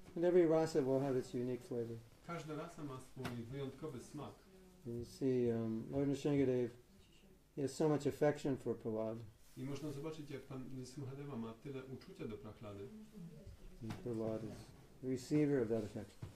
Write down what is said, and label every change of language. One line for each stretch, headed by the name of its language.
English: And every rasa will have its unique flavor.
Polish: Każda rasa ma swój wyjątkowy smak.
English: And you see, Lord Nrsingh Dev, he has so much affection for Prahlad.
Polish: I można zobaczyć, jak pan Nrsimhadeva ma tyle uczucia do Prahlady.
English: And Prahlad is the receiver of that affection.